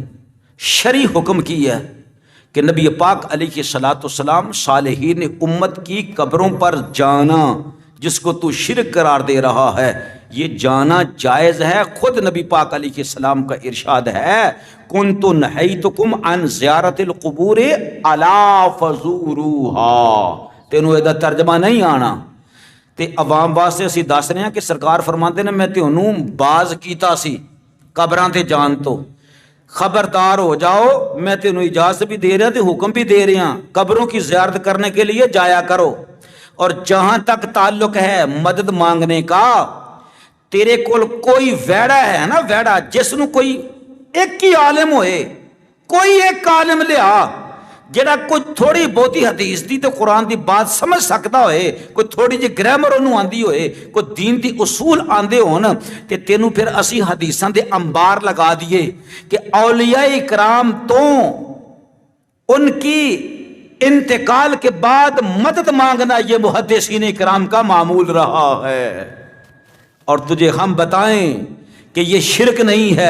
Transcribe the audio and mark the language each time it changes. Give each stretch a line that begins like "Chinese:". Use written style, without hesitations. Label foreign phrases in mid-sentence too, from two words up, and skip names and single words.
Urdu: شرعی حکم کی ہے کہ نبی پاک علیہ الصلوۃ والسلام صالحین امت کی قبروں پر جانا جس کو تو شرک قرار دے رہا ہے یہ جانا جائز ہے. خود نبی پاک علیہ السلام کا ارشاد ہے
Arabic: کنت نہیتکم عن زیارت القبور الا فزوروها.
Punjabi: تینوں یہ ترجمہ نہیں آنا تے عوام واسطے اسی دس رہے ہیں کہ سرکار فرماندے نے میں تینوں باز کیتا سی قبراں تے جان تو، خبردار ہو جاؤ، میں تینوں اجازت بھی دے رہا تے حکم بھی دے رہا
Urdu: قبروں کی زیارت کرنے کے لیے جایا کرو. اور جہاں تک تعلق ہے مدد مانگنے کا،
Punjabi: تیرے کول کوئی ویڑا ہے نا، ویڑا جس نو کوئی ایک ہی عالم ہوئے، کوئی ایک عالم لیا جڑا کوئی تھوڑی بہتی حدیث دی تے قرآن دی بات سمجھ سکتا ہوئے، کوئی تھوڑی جی گرامر انہوں آندی ہوئے، کوئی دین دی اصول آندے ہون تے تینوں پھر اسی حدیثاں دے انبار لگا دیے کہ
Urdu: اولیاء اکرام تو ان کی انتقال کے بعد مدد مانگنا یہ محدثین اکرام کا معمول رہا ہے. اور تجھے ہم بتائیں کہ یہ شرک نہیں ہے.